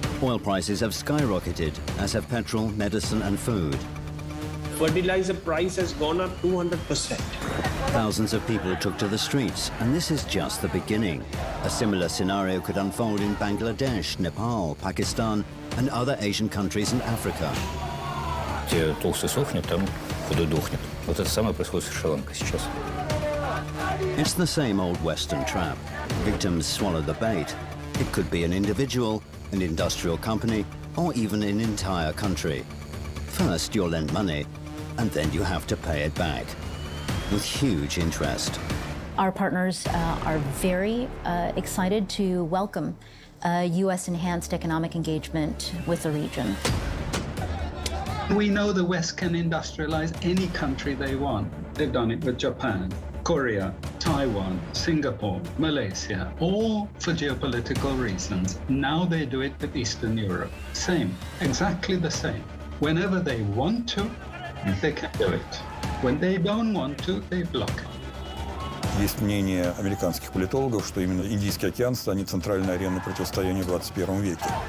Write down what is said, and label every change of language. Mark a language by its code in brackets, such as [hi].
[en] Oil prices have skyrocketed, as have petrol, medicine and food. Fertilizer price has gone up 200%. Thousands of people took to the streets, and this is just the beginning. A similar scenario could unfold in Bangladesh, Nepal, Pakistan and other Asian countries in Africa. [ru] Где толстый сохнет, там худой дохнет. Вот это самое происходит в Шри-Ланке сейчас. [en] It's the same old Western trap. Victims swallow the bait. It could be an individual, an industrial company, or even an entire country. First, you'll lend money, and then you have to pay it back, with huge interest. Our partners are very excited to welcome U.S. enhanced economic engagement with the region. We know the West can industrialize any country they want. They've done it with Japan, Korea, Taiwan, Singapore, Malaysia, all for geopolitical reasons. Now they do it with Eastern Europe. Same, exactly the same. Whenever they want to, they can do it. When they don't want to, they block it. [ru] Есть мнение американских политологов, что именно Индийский океан станет центральной ареной противостояния в 21 веке.